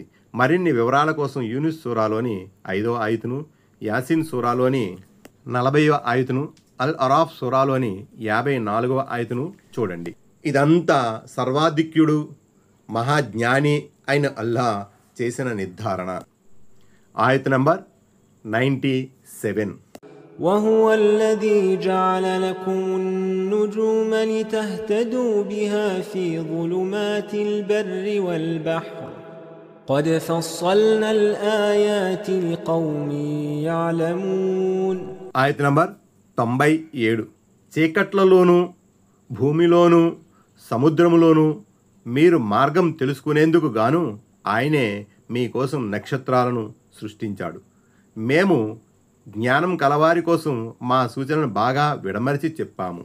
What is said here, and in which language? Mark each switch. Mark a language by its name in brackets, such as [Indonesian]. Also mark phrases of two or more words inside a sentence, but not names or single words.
[Telugu] మరిన్ని వివరాల కోసం యూనుస్ సూరాలోని 5వ ఆయతును, యాసిన్ సూరాలోని 40వ ఆయతును, అల్ అరాఫ్ సూరాలోని 54వ ఆయతును చూడండి. ఇదంతా సర్వాధిక్యుడు మహాజ్ఞాని అయిన అల్లాహ్ చేసిన నిర్ధారణ. ఆయత్ నంబర్ 97. [Arabic] وهو الذي جعل لكم النجوم لتهتدوا بها في ظلمات البر والبحر قد فصلنا الآيات لقوم يعلمون. [Telugu] ఆయత్ నంబర్ 97. చీకట్లలోనూ భూమిలోనూ సముద్రములోనూ మీరు మార్గం తెలుసుకునేందుకు గాను ఆయనే మీకోసం నక్షత్రాలను సృష్టించాడు. మేము జ్ఞానం కలవారి కోసం మా సూచనను బాగా విడమరిచి చెప్పాము.